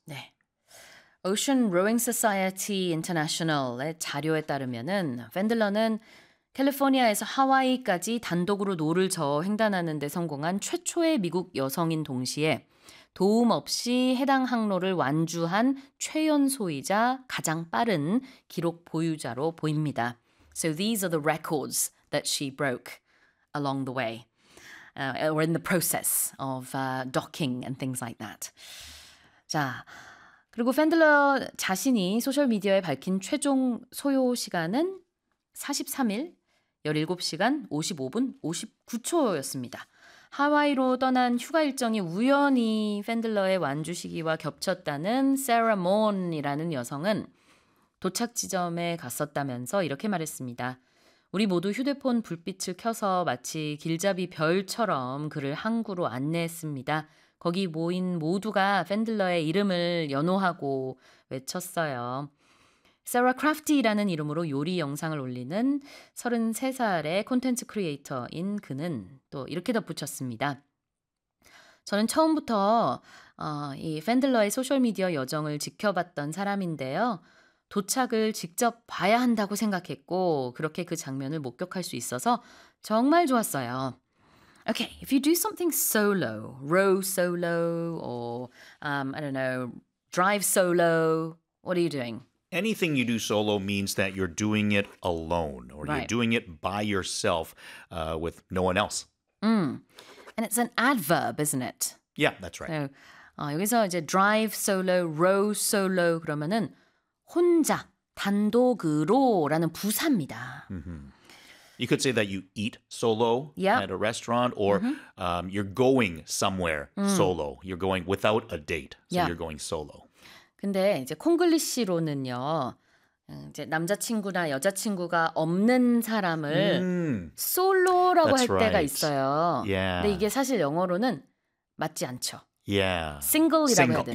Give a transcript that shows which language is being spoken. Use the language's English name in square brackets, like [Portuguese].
[Korean] 네. Ocean Rowing Society International의 자료에 따르면은 펜들러는 캘리포니아에서 하와이까지 단독으로 노를 저어 횡단하는 데 성공한 최초의 미국 여성인 동시에 도움 없이 해당 항로를 완주한 최연소이자 가장 빠른 기록 보유자로 보입니다. [English] So these are the records that she broke along the way. Or in the process of docking and things like that. [Korean] 자, 그리고 펜들러 자신이 소셜미디어에 밝힌 최종 소요 시간은 43일, 17시간, 55분, 59초였습니다. 하와이로 떠난 휴가 일정이 우연히 펜들러의 완주 시기와 겹쳤다는 Sarah Moon이라는 여성은 도착 지점에 갔었다면서 이렇게 말했습니다. 우리 모두 휴대폰 불빛을 켜서 마치 길잡이 별처럼 그를 항구로 안내했습니다. 거기 모인 모두가 펜들러의 이름을 연호하고 외쳤어요. 사라 크래프티라는 이름으로 요리 영상을 올리는 33살의 콘텐츠 크리에이터인 그는 또 이렇게 덧붙였습니다. 저는 처음부터 이 펜들러의 소셜미디어 여정을 지켜봤던 사람인데요. 도착을 직접 봐야 한다고 생각했고 그렇게 그 장면을 목격할 수 있어서 정말 좋았어요. [English] Okay, if you do something solo, row solo or I don't know, drive solo, what are you doing? Anything you do solo means that you're doing it alone or you're doing it by yourself with no one else. And it's an adverb, isn't it? Yeah, that's right. [Korean] So, 여기서 이제 [English] drive solo, row solo [Korean] 그러면은 혼자, 단독으로 라는 부사입니다. [English] You could say that you eat solo at a restaurant or you're going somewhere solo. You're going without a date. So you're going solo. [Korean] 근데 이제 콩글리시로는요. 이제 남자친구나 여자친구가 없는 사람을 솔로라고 할 때가 있어요. [English] Yeah. [Korean] 근데 이게 사실 영어로는 맞지 않죠. [English] Yeah. [Korean] Single이라고 [English] single.